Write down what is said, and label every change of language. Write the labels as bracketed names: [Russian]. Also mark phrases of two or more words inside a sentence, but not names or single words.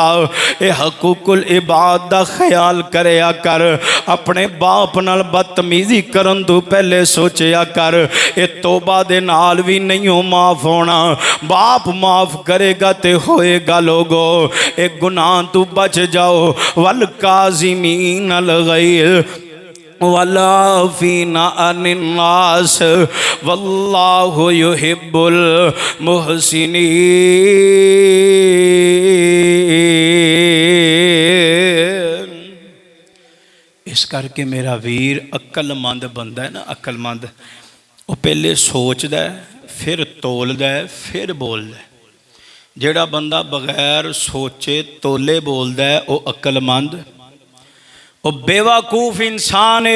[Punjabi] اے حقوق العباد دا خیال کریا کر، اپنے باپ نال بدتمیزی کرن تو پہلے سوچیا کر، یہ توبہ دے نال بھی نہیں ہو معاف ہونا. باپ معاف کرے گا تے ہوئے گا۔ لوگو ایک گناہ تو بچ جاؤ. [Arabic] والكاظمين الغيظ واللافينا الناس والله يحب المحسنين. [Punjabi] اس کرکے میرا ویر عقلمند بندہ ہے نا، عقلمند وہ پہلے سوچدا ہے، پھر تولدا ہے، پھر بولدا ہے. جہڑا بندہ بغیر سوچے تولے بولدا ہے وہ عقلمند، وہ بیوقوف انسان ہے.